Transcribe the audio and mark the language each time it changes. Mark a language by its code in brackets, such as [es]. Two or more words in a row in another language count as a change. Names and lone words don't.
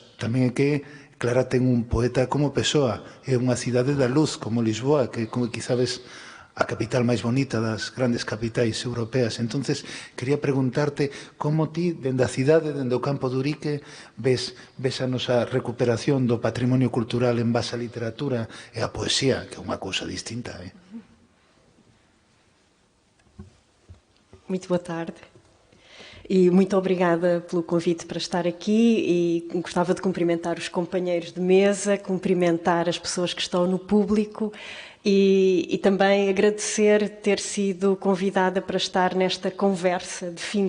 [gl] Tamén é que Clara ten un poeta como Pessoa, é unha cidade da luz como Lisboa, que quizás a capital máis bonita das grandes capitais europeas. Entonces, quería preguntarte como ti, dende a cidade, dende o Campo de Urique, ves a nosa recuperación do patrimonio cultural en base á literatura e á poesía, que é unha cousa distinta. [pt] Muito boa tarde. E muito obrigada pelo convite para estar aqui, e gostava de cumprimentar os companheiros de mesa, cumprimentar as pessoas que estão no público e também agradecer ter sido convidada para estar nesta conversa de fim